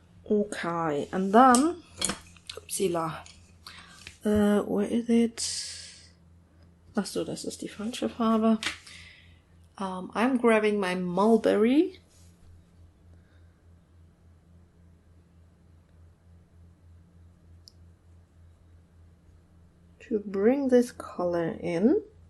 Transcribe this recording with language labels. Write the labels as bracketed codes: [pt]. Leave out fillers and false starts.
[en] Okay, and then, upsala, where is it? [de] Achso, das ist die falsche Farbe. [en] I'm grabbing my Mulberry. To bring this color in.